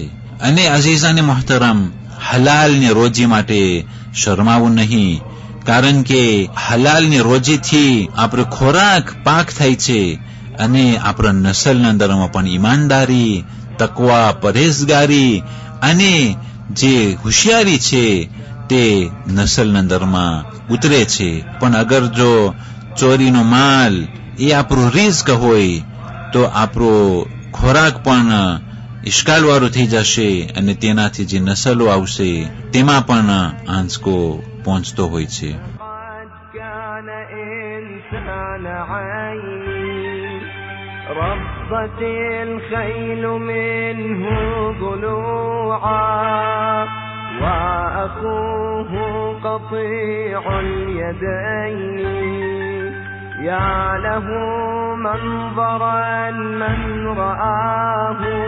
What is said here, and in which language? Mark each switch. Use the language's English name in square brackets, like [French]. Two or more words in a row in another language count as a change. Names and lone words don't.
[Gujarati] અને અઝીઝાને મુહતરમ, હલાલની રોજી માટે શરમાવું નહીં, કારણ કે હલાલની રોજીથી આપણો ખોરાક પાક થાય છે અને આપણા નસલના અંદરમાં પણ ઈમાનદારી, તકવા, પરહેઝગારી અને જે હોશિયારી છે તે નસલના અંદરમાં ઉતરે છે. પણ અગર જો ચોરીનો માલ એ આપણું રિઝ્ક હોય તો આપણો ખોરાક પણ ઇશ્કાલવાળો થઈ જશે અને તેનાથી જે નસલો આવશે તેમાં પણ આંચકો પહોંચતો હોય છે. [Arabic] ربت الخيل منه ضلوعا وأخوه قطيع اليدين يا له منظرا من رآه